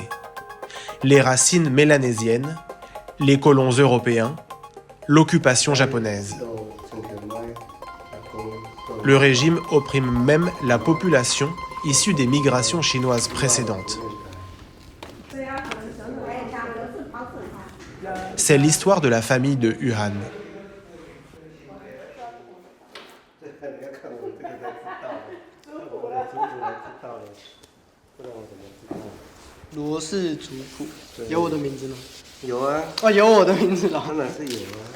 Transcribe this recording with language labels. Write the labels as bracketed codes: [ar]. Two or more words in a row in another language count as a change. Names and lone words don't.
[fr] Les racines mélanésiennes, les colons européens, l'occupation japonaise. Le régime opprime même la population issue des migrations chinoises précédentes. C'est l'histoire de la famille de Yuan. [zh] 有我的名字吗？有啊。哦，有我的名字了。当然是有啊。